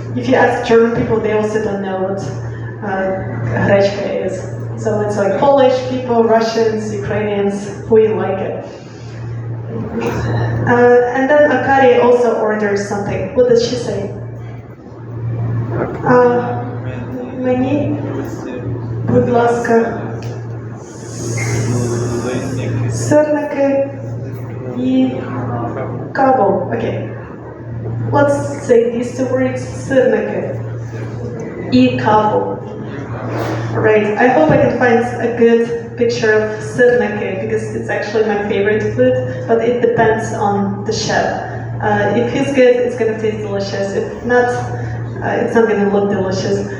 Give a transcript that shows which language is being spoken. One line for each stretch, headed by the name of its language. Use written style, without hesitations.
English: If you ask German people, they also don't know what grechka is. So it's like Polish people, Russians, Ukrainians, we like it. And then Akari also orders something. What does she say?
Ukrainian: Мені, будь ласка, сирники і каву.
English: Okay. Let's say these two words,
Ukrainian: сирники і каву.
English: Right, I hope I can find a good picture of sirnake because it's actually my favorite food, but it depends on the chef. If he's good, it's going to taste delicious. If not, it's not going to look delicious.